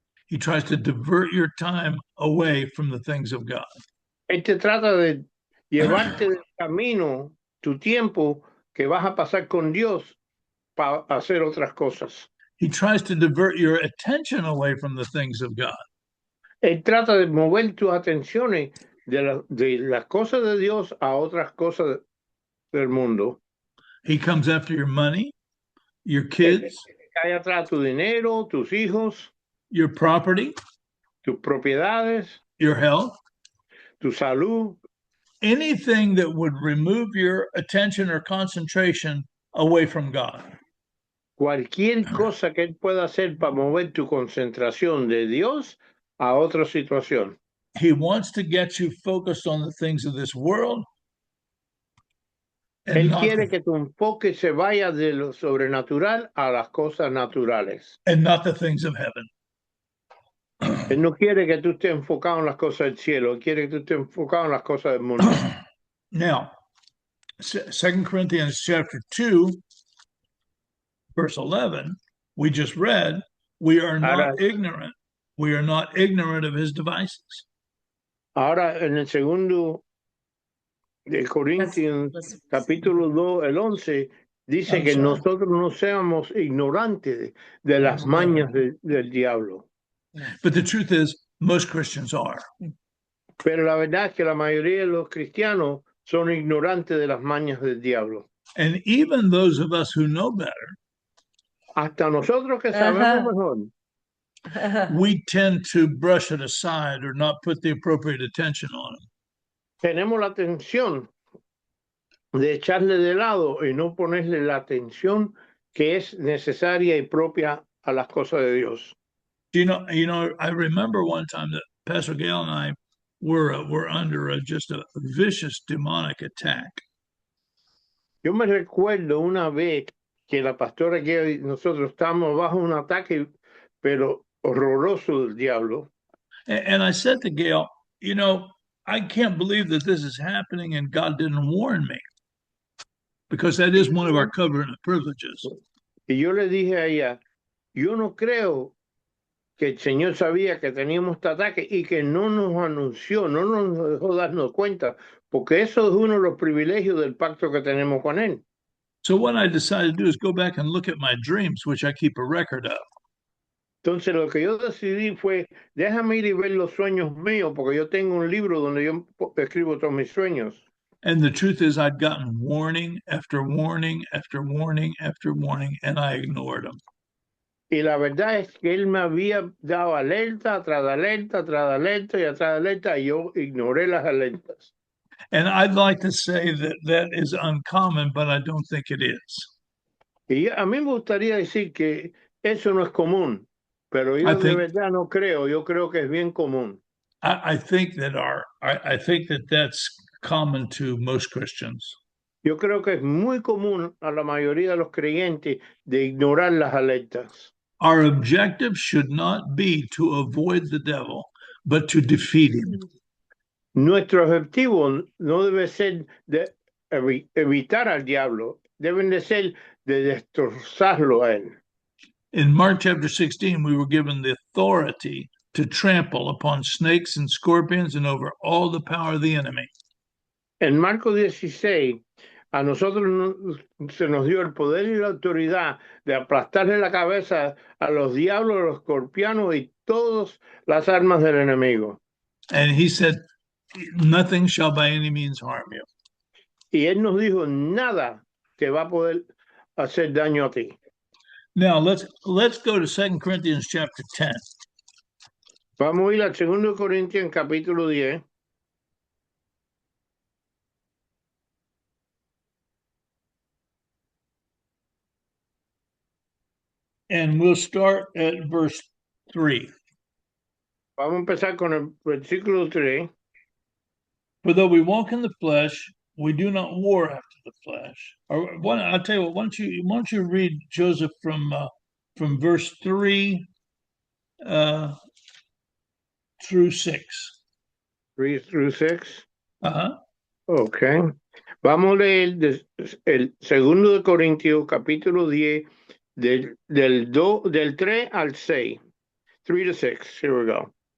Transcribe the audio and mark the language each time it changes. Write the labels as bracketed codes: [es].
[en] He tries to divert your time away from the things of God. [es] Él te trata de llevarte del camino, tu tiempo que vas a pasar con Dios para hacer otras cosas. [en] He tries to divert your attention away from the things of God. [es] Él trata de mover tus atenciones de las cosas de Dios a otras cosas del mundo. [en] He comes after your money, your kids, [es] cae atrás tu dinero, tus hijos, [en] your property, [es] tus propiedades, [en] your health, [es] tu salud. [en] Anything that would remove your attention or concentration away from God. [es] Cualquier cosa que él pueda hacer para mover tu concentración de Dios a otra situación. [en] He wants to get you focused on the things of this world. [es] Él quiere que tu enfoque se vaya de lo sobrenatural a las cosas naturales. [en] And not the things of heaven. [es] Él no quiere que tú estés enfocado en las cosas del cielo. Él quiere que tú estés enfocado en las cosas del mundo. [en] Now, 2 Corinthians chapter 2, verse 11, we just read, we are not ignorant. We are not ignorant of his devices. [es] Ahora, en el segundo de Corintios, capítulo 2, el 11, dice que nosotros no seamos ignorantes de las mañas del diablo. [en] But the truth is, most Christians are. [es] Pero la verdad es que la mayoría de los cristianos son ignorantes de las mañas del diablo. [en] And even those of us who know better, [es] hasta nosotros que sabemos mejor, [en] we tend to brush it aside or not put the appropriate attention on it. [es] Tenemos la atención de echarle de lado y no ponerle la atención que es necesaria y propia a las cosas de Dios. [en] You know, I remember one time that Pastor Gail and I were under just a vicious demonic attack. [es] Yo me recuerdo una vez que la pastora Gail y nosotros estábamos bajo un ataque, pero horroroso del diablo. [en] And I said to Gail, you know, I can't believe that this is happening and God didn't warn me, because that is one of our covenant privileges. [es] Y yo le dije a ella, yo no creo que el Señor sabía que teníamos este ataque y que no nos anunció, no nos dejó darnos cuenta, porque eso es uno de los privilegios del pacto que tenemos con Él. [en] So what I decided to do is go back and look at my dreams, which I keep a record of. [es] Entonces lo que yo decidí fue, déjame ir y ver los sueños míos, porque yo tengo un libro donde yo escribo todos mis sueños. [en] And the truth is, I'd gotten warning after warning after warning after warning, and I ignored them. [es] Y la verdad es que él me había dado alerta tras alerta, tras alerta y atrás alerta, y yo ignoré las alertas. [en] And I'd like to say that that is uncommon, but I don't think it is. [es] Y a mí me gustaría decir que eso no es común, pero yo de verdad no creo. Yo creo que es bien común. [en] I think that that's common to most Christians. [es] Yo creo que es muy común a la mayoría de los creyentes de ignorar las alertas. [en] Our objective should not be to avoid the devil, but to defeat him. [es] Nuestro objetivo no debe ser de evitar al diablo, deben de ser de destrozarlo a él. [en] In Mark chapter 16, we were given the authority to trample upon snakes and scorpions and over all the power of the enemy. [es] En Marcos 16, a nosotros se nos dio el poder y la autoridad de aplastarle la cabeza a los diablos, a los escorpianos y todas las armas del enemigo. [en] And he said, nothing shall by any means harm you. [es] Y él nos dijo, nada te va a poder hacer daño a ti. [en] Now let's go to 2 Corinthians chapter 10. [es] Vamos a ir al 2 Corintios capítulo 10. [en] And we'll start at verse 3. [es] Vamos a empezar con el versículo 3. [en] For though we walk in the flesh, we do not war after the flesh. Or I'll tell you what, why don't you read, Joseph, from verse 3 through 6. 3 through 6. Uh-huh. Okay. [es] Vamos a leer el 2 Corintios capítulo 10 del 3 al 6. [en] 3 to 6. Here we go.